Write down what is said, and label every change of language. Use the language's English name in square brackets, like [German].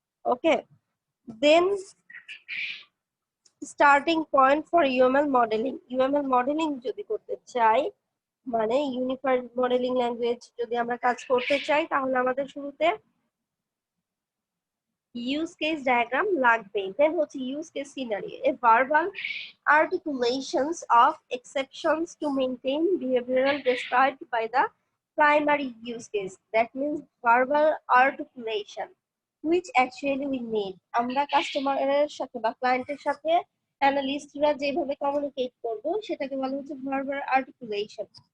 [English] Okay, then starting point for UML modelling. [Bangla] UML modelling যদি করতে চাই, মানে ইউনিফাইড মডেলিং ল্যাঙ্গুয়েজ যদি আমরা কাজ করতে চাই, তাহলে আমাদের শুরুতে ইউজ কেস ডায়াগ্রাম লাগবে। [English] Then হচ্ছে use case scenario, a verbal articulations of exceptions to maintain behavioral described by the primary use case. That means verbal articulation which actually we need. [Bangla] আমরা কাস্টমারের সাথে বা ক্লায়েন্টের সাথে অ্যানালিস্টরা যেভাবে কমিউনিকেট করব সেটাকে বলা হচ্ছে ভার্বাল আর্টিকুলেশন।